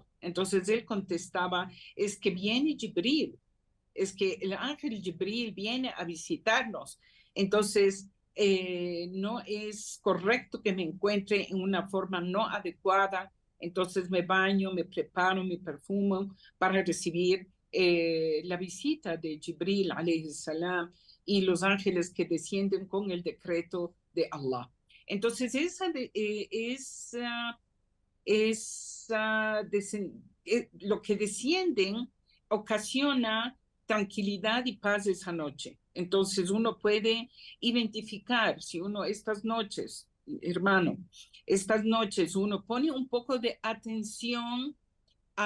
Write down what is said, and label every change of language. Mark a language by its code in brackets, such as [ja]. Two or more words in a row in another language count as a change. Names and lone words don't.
[es] Entonces él contestaba, es que viene Jibril, es que el ángel Jibril viene a visitarnos. Entonces, no es correcto que me encuentre en una forma no adecuada. Entonces me baño, me preparo, me perfumo para recibir la visita de Jibril, [ar] عليه السلام, [es] y los ángeles que descienden con el decreto de Allah. Entonces, lo que descienden ocasiona tranquilidad y paz esa noche. Entonces uno puede identificar, si uno estas noches, hermano, estas noches uno pone un poco de atención a